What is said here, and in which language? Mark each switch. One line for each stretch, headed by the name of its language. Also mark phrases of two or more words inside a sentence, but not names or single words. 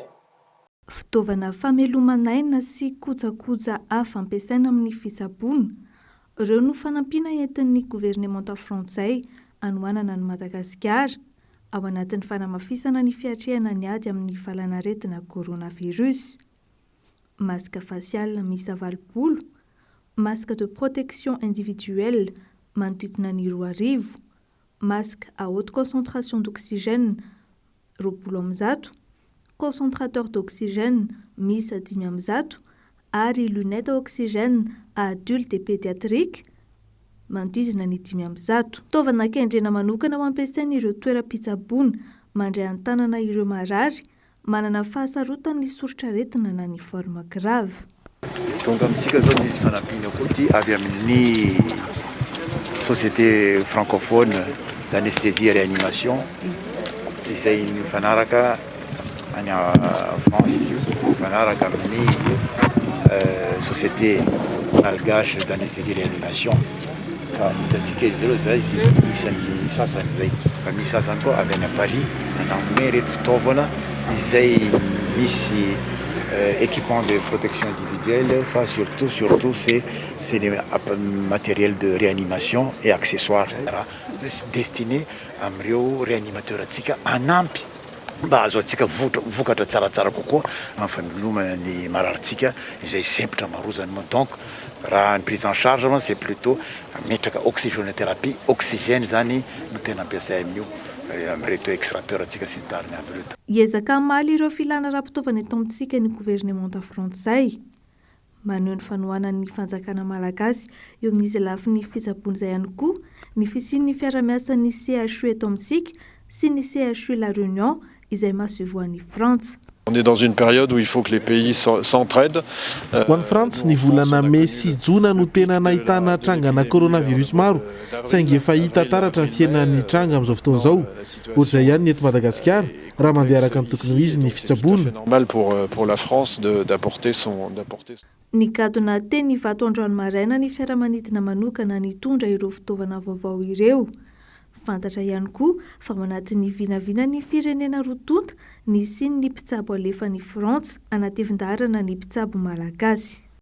Malagasy: Fitaovana famelomanaina sy kojakoja hafa ampiasaina amin'ny fitsaboana, ireo no fanampiana entin'ny gouvernement frantsay anohanana ny Madagasikara ao anatin'ny fanamafisana ny fiatrehana ny ady amin'ny valanaretina coronavirus.
French: Masque facial miisa 20, masque de protection individuelle
Malagasy: manodidina ny 2000,
French: masque à haute concentration d'oxygène 20, concentrateur d'oxygène
Malagasy: miisa 500 ary
French: lunettes d'oxygène à adulte et pédiatrique
Malagasy: mandizina ny 500. Fitaovana kendrena manokana ho ampiasain'ireo toeram-pitsaboana mandray an-tanana ireo marary manana fahasarotany ny soritra aretina na ny
French: forme grave.
Malagasy: Donc amintsika zao misy fanampiana koa ty avy amin'ny
French: société francophone d'anesthésie et réanimation
Malagasy: izay mifanaraka any France izy io mifanaraka amin'ny
French: société malgache d'anesthésie et réanimation
Malagasy: ka hitantsika izy zao zay isan'ny sasany zay fa misy sasany koa avy any
French: à Paris
Malagasy: nanome reto fitaovana izay misy
French: équipement de protection individuelle, enfin surtout c'est des matériels de réanimation et accessoires destinés
Malagasy: am'ireo réanimateur atsika anampy mba azo atsika vokatra tsaratsara kokoa amin'ny famelomana ny mararitsika izay sempotra marozany moa. Donc raha ny
French: prise en charge c'est plutôt
Malagasy: metraka
French: oxygénothérapie oxygène
Malagasy: zany no tena ampiasay amin'io amin'reto extracteur atsika sy ny tariny aby reto. Hiezaka hamaly ireo filana raha-pitaovana eto amintsika ny gouvernementa frantsay maneho ny fanohanan'ny fanjakana malagasy eo amin'izy lafin'ny fitsaboana izay ihany koa ny fisian'ny fiara-miasan'ny CHU eto amintsika sy ny CHU La Réunion izay mahasevoan'ny Frantsa.
French: On est dans une période où il faut que les pays s'entraident.
Malagasy: Ho an'ny Frantsa ny volana Mai sy Jona no tena nahitana trangana coronavirus maro saingy efa hita taratra ny fiainan'ny tranga amin'izao fotoana izao. Ohatr'izay ihany ny eto Madagasikara raha mandeha araka ny tokony ho izy ny fitsaboana.
French: Normal pour la France d'apporter son
Malagasy: Ny gadona teny vato androany maraina ny fiaramanidina manokana nitondra ireo fitaovana vaovao ireo. Fantatra ihany koa fa manatin'ny vinavina ny firenena rotonta ny siny ny mpitsabo alefan'ny Frantsa anatevindarana ny mpitsabo malagasy.